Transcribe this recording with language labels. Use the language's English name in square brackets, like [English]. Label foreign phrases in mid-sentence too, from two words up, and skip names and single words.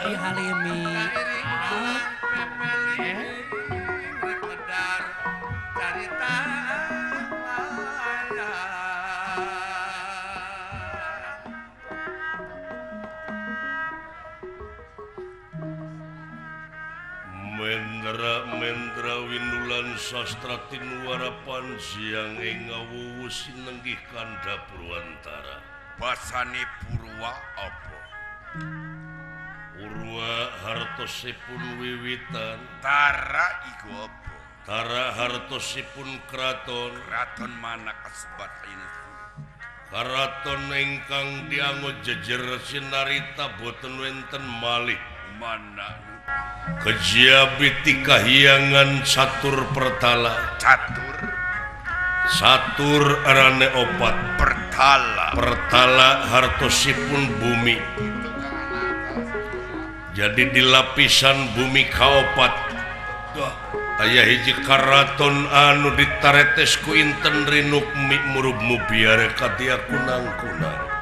[Javanese] Kalimi. Iring bulan pepeli rek medar carita Mendra windulan sastra tinuara pansiang ing ngawuwu sinenggih kanda Purwantara. Basane Purwa apa? Purwa hartosipun wiwitan, Tara iku apa? tara hartosipun kraton, Kraton mana kasebat ini? karaton ingkang dianggep jejer sinarita boten wenten malih. Mana Kejabiti kahyangan satur pertala, catur satur arane opat, pertala hartosipun bumi. [Sundanese] Jadi di lapisan bumi kaopat aya hiji karaton anu ditaretes ku inten rinuk mi murub mubiare kadia kunang-kunang.